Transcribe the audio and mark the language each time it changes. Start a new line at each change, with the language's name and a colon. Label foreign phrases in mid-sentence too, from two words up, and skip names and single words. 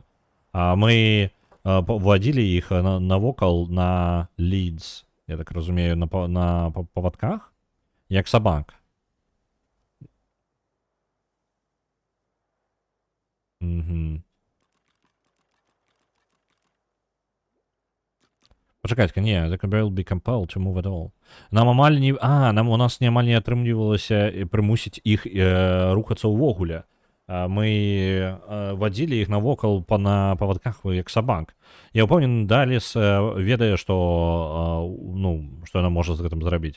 Belarusian: Мы вводзілі іх навокал на Лідс, я так разумею, на павадках, як сабак. Угу. Пачакайце, не,
English: the will be compelled to move at all.
Belarusian: Нам амаль не... у нас амаль не атрымлівалася прымусіць іх рухацца ўвогуле. Мы вадзілі іх навокал на павадках як сабак. Я ўпэўнены, Даліс ведае, што што яна можа з гэтым зрабіць.